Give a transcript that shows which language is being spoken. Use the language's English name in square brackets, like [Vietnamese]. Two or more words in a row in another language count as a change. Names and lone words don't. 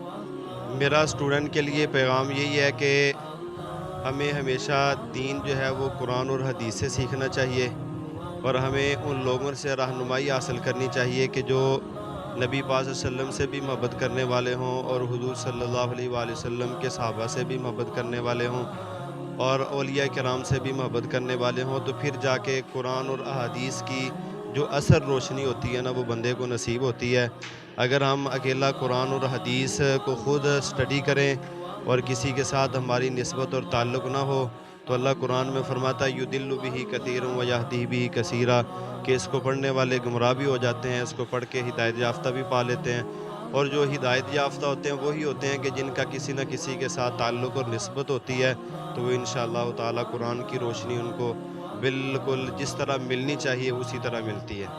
[Urdu] میرا اسٹوڈنٹ کے لیے پیغام یہی ہے کہ ہمیں ہمیشہ دین جو ہے وہ قرآن اور حدیث سے سیکھنا چاہیے، اور ہمیں ان لوگوں سے رہنمائی حاصل کرنی چاہیے کہ جو نبی پاک [Arabic] صلی اللہ علیہ وسلم [Urdu] سے بھی محبت کرنے والے ہوں، اور حضور [Arabic] صلی اللہ علیہ وآلہ وسلم [Urdu] کے صحابہ سے بھی محبت کرنے والے ہوں، اور اولیاء کرام سے بھی محبت کرنے والے ہوں، تو پھر جا کے قرآن اور احادیث کی جو اثر روشنی ہوتی ہے نا وہ بندے کو نصیب ہوتی ہے۔ اگر ہم اکیلا قرآن اور حدیث کو خود اسٹڈی کریں اور کسی کے ساتھ ہماری نسبت اور تعلق نہ ہو، تو اللہ قرآن میں فرماتا ہے [Arabic] یُضِلُّ بِهِ کَثِیرٌ وَیَہْدِی بِهِ کَثِیرًا، [Urdu] کہ اس کو پڑھنے والے گمراہ بھی ہو جاتے ہیں، اس کو پڑھ کے ہدایت یافتہ بھی پا لیتے ہیں، اور جو ہدایت یافتہ ہوتے ہیں وہی ہوتے ہیں کہ جن کا کسی نہ کسی کے ساتھ تعلق اور نسبت ہوتی ہے، تو وہ [Arabic] انشاءاللہ تعالی [Urdu] قرآن کی روشنی ان کو بالکل جس طرح ملنی چاہیے اسی طرح ملتی ہے۔